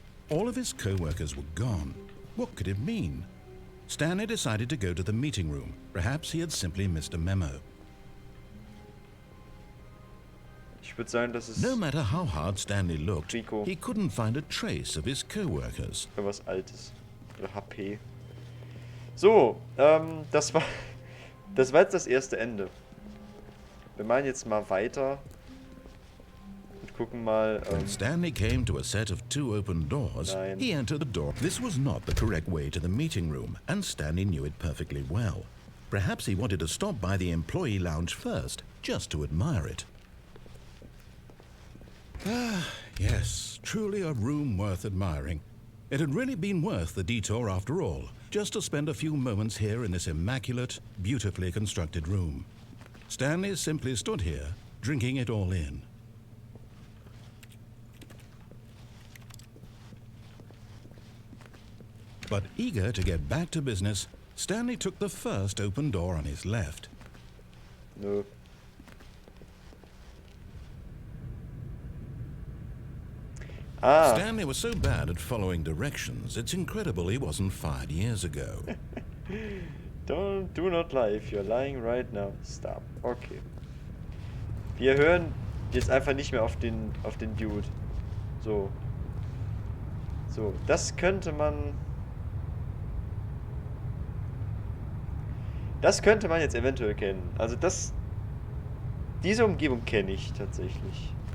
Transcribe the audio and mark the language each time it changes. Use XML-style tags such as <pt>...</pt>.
<en>All of his co-workers were gone. What could it mean? Stanley decided to go to the meeting room. Perhaps he had simply missed a memo.</en> <de>Ich würde sagen, das ist</de> <en>No matter how hard Stanley looked, Rico. he couldn't find a trace of his co-workers.</en> <de>Irgendwas Altes. Oder HP. So, das war jetzt das erste Ende. Wir machen jetzt mal weiter. Und gucken mal.</de> <en>When Stanley came to a set of two open doors,</en> <de>Nein.</de> <en>he entered the door. This was not the correct way to the meeting room, and Stanley knew it perfectly well. Perhaps he wanted to stop by the employee lounge first, just to admire it. Ah, yes, truly a room worth admiring. It had really been worth the detour after all, just to spend a few moments here in this immaculate, beautifully constructed room. Stanley simply stood here, drinking it all in. But eager to get back to business, Stanley took the first open door on his left.</en> <de>Nö. Ah,</de> <en>Stanley was so bad at following directions, it's incredible he wasn't fired years ago. do not lie. If you're lying right now, stop. Okay.</en> <de>Wir hören jetzt einfach nicht mehr auf den Dude. So. So, das könnte man jetzt eventuell kennen. Also diese Umgebung kenne ich tatsächlich.</de>